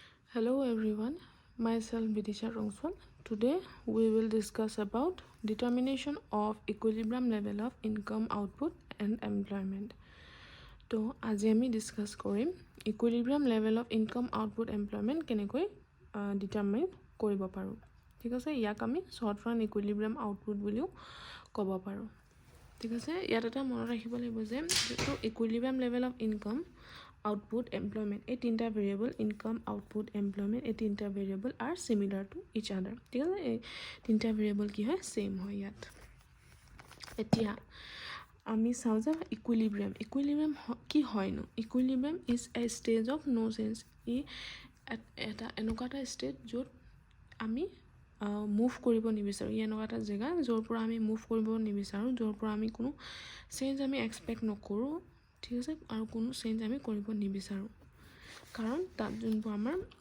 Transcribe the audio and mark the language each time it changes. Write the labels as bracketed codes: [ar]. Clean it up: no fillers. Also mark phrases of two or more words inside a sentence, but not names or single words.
[en] Hello everyone, myself Vidisha Rongswal. Today we will discuss about determination of equilibrium level of income output and employment. [as] So আজি আমি discuss কৰিম [en] equilibrium level of income output employment [as] কেনেকৈ determine কৰিব পাৰো। ঠিক আছে, ইয়াক আমি [en] short run equilibrium output [as] বুলিও ক'ব পাৰো। ঠিক আছে, ইয়াত এটা মনত ৰাখিব লাগিব যে [en] equilibrium level of income output employment [as] এই তিনটা [en] variable income output employment [as] এই তিনটা variable [en] are similar to each other [as] ঠিক আছে এই তিনটা variable কি হয় same হয় ইয়াত এতিয়া আমি চাও যে equilibrium কি হয় ন [en] equilibrium is a stage of no sense [as] ই এটা এনেকুৱা এটা state য'ত আমি মুভ কৰিব নিবিচাৰো ই এনেকুৱা এটা জেগা য'ৰ পৰা আমি মুভ কৰিব নিবিচাৰো য'ৰ পৰা আমি কোনো চেঞ্জ আমি এক্সপেক্ট নকৰো ঠিক আছে আৰু কোনো চেঞ্জ আমি কৰিব নিবিচাৰো কাৰণ তাত যোনবোৰ আমাৰ